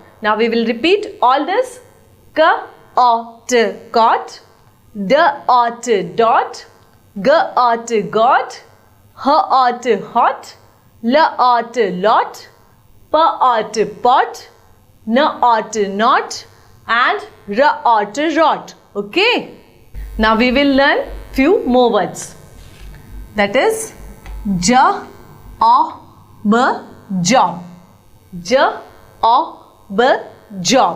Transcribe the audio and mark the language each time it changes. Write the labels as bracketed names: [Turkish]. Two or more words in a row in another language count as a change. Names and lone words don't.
[English] Now we will repeat all this. K o t cot. D o t dot. G o t got. H o t hot. L o t lot. P o t pot. N o t not. And r o t rot. Okay. Now we will learn few more words. That is j o b job. J o b job.